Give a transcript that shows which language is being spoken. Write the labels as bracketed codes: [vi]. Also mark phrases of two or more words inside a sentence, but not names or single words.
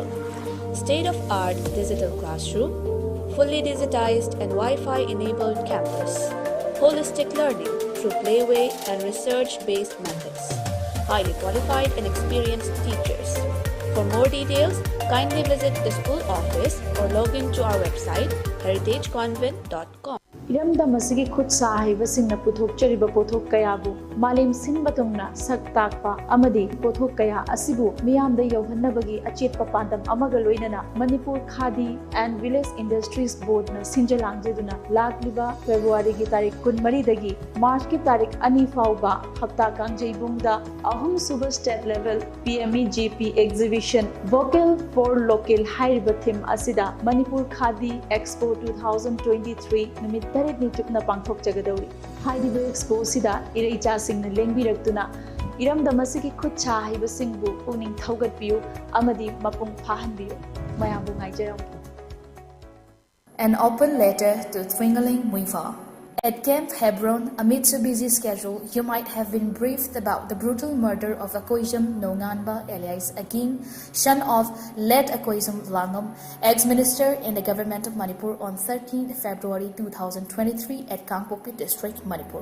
[en] State-of-art digital classroom. Fully digitized and Wi-Fi enabled campus. Holistic learning through playway and research-based methods. Highly qualified and experienced teachers. For more details, kindly visit the school office or log into our website heritageconvent.com. [mni] ইরমদম অসগী খুদ সাহিব সিংহ পুথোক চরিব পোথোক কয়াবু মালেম সিংহ বতুংনা সক তাকপা অমদী পোথোক কয়া অসিবু মিয়ামদা যৌহন্নবগী অচেতপা পান্দম অমগা লোইননা মণিপুর খাদি এন্ড ভিলেজ ইন্ডাস্ট্রিজ বোর্ড ন সিংজলাংজেদুনা লাখলিবা ফেব্রুআরি [hi] की तारीख [mni] 13 দগী মার্চ [hi] की तारीख [mni] 2 ফাউবা হপ্তা কাংজেবুংদা অহম সুবর [en] State Level PMEGP Exhibition Vocal for Local [mni] হাইরিবা থীম অসিদা মণিপুর খাদি এক্সপো 2023 নিমিত তরেত নি চুকনা পাংথোক জগদৌরী হাইরিবা এক্সপো সিদা ইরেচা সিংহ ন লেম্বিরক্তুনা ইরমদম অসগী খুদ সাহিব সিংহবু পুনিং থৌগতপিয়ু অমদী মপুং ফাহনবিয়ু মযামবু ngaijaraw. [en] An open letter to Twingaling Muifa. At Camp Hebron, amidst a busy schedule, you might have been briefed about the brutal murder of Akoizam Nonganba alias Aging, son of late Akoizam Langam, ex-minister in the government of Manipur on 13 February 2023 at Kangpokpi district, Manipur.